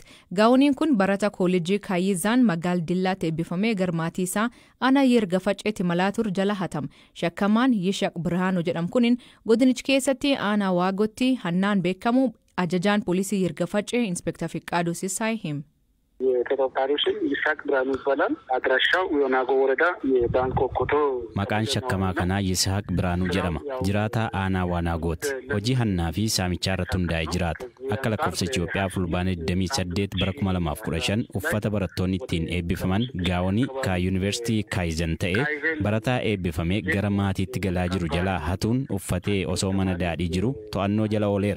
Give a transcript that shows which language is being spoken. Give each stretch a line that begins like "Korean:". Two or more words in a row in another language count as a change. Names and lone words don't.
Oromo: Gaa'oniin kun barata kooleejii Kaayizaan magaalaa Dillaatti eebbifamee garmaatii isaa ana Yirga Faceetti malaa ture jala hatama. Shakamaan Yishaq Birhaanoo jedhamu kunin godinichi keessatti aanaa Waagotti hannaan beekamu ajajaan poolisii Yirga Facee Inspektar Fiqaaduu Sisaay hima.
Amharic: የተጠርጣሪው ስም ይስሐቅ ብርሃኑ ይባላል። አድራሻው የናጎ ወረዳ የባንኮ ኮቶ
Oromo: Maqaan shakkamaa kanaa Yishaaq Biraanuu jedhama. Jiraataa aanaa Waanaagooti. Hojii hannaa fi saamichaa irratti hundaa'ee jiraata. Akka lakkoofsa Itoophiyaa fulbaana 28 bara 2015 uffata barattoonni ittiin eebbifaman gaa'onii Yuunivarsiitii Kaayizan ta'ee barataa eebbifamee gara maatiitti galaa jiru jalaa hatuun uffatee osoo mana daadhii jiru to'annoo jala ooleera.